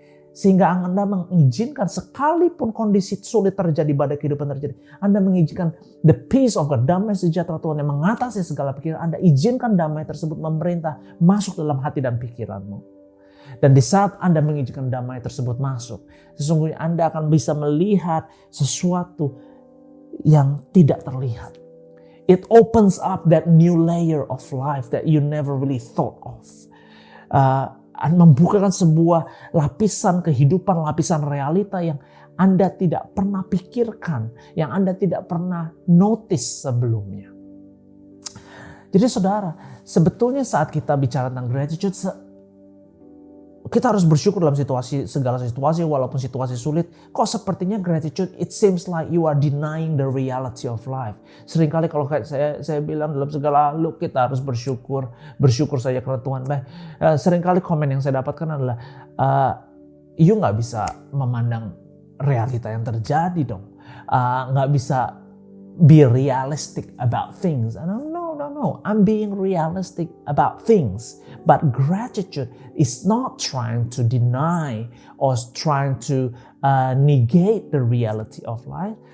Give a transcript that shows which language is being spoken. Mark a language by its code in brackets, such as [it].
[id] Sehingga Anda mengizinkan sekalipun kondisi sulit terjadi, badai kehidupan terjadi, Anda mengizinkan [en] the peace of God, [id] damai sejahtera Tuhan yang mengatasi segala pikiran. Anda izinkan damai tersebut memerintah masuk dalam hati dan pikiranmu. Dan di saat Anda mengizinkan damai tersebut masuk, sesungguhnya Anda akan bisa melihat sesuatu yang tidak terlihat. [en] It opens up that new layer of life that you never really thought of. [id] Membukakan sebuah lapisan kehidupan, lapisan realita yang Anda tidak pernah pikirkan, yang Anda tidak pernah notice sebelumnya. Jadi saudara, sebetulnya saat kita bicara tentang gratitude, kita harus bersyukur dalam segala situasi walaupun situasi sulit. Kok sepertinya [en] gratitude, it seems like you are denying the reality of life. [id] Seringkali kalau kayak saya bilang dalam segala hal kita harus bersyukur saja karena Tuhan baik. Seringkali komen yang saya dapatkan adalah you nggak bisa memandang realita yang terjadi dong. Nggak bisa [en] be realistic about things. No. I'm being realistic about things. But gratitude is not trying to deny or trying to negate the reality of life.